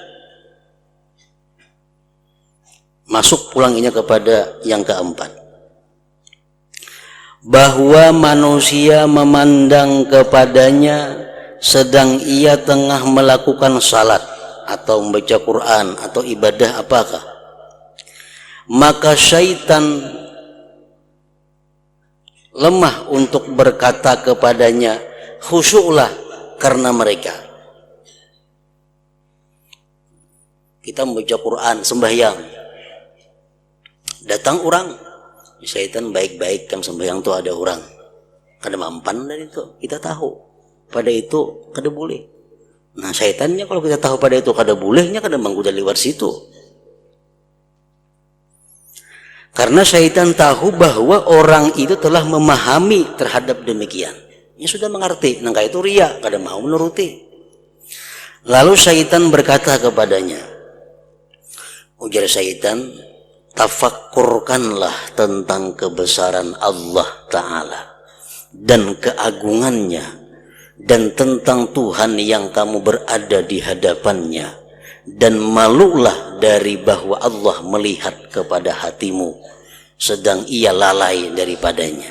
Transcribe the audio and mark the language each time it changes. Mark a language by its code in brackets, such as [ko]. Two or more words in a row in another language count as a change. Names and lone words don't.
[id] masuk pulangnya kepada yang keempat, bahwa manusia memandang kepadanya sedang ia tengah melakukan salat atau membaca Quran atau ibadah apakah, maka syaitan lemah untuk berkata kepadanya, khusyuklah karena mereka. Kita membaca Quran, [bjn] sembahyang, datang orang, syaitan baik-baik kan sembahyang tuh ada orang, kada mampan dari itu, kita tahu pada itu kada boleh. Nah syaitannya kalau kita tahu pada itu kada bolehnya, kada menggoda lewat situ. [id] Karena syaitan tahu bahwa orang itu telah memahami terhadap demikian. [bjn] Dia sudah mengerti, nangka itu riya, kada mau menuruti. [id] Lalu syaitan berkata kepadanya, ujar syaitan, tafakkurkanlah tentang kebesaran Allah Ta'ala dan keagungannya, dan tentang Tuhan yang kamu berada di hadapannya, dan malulah dari bahwa Allah melihat kepada hatimu sedang ia lalai daripadanya.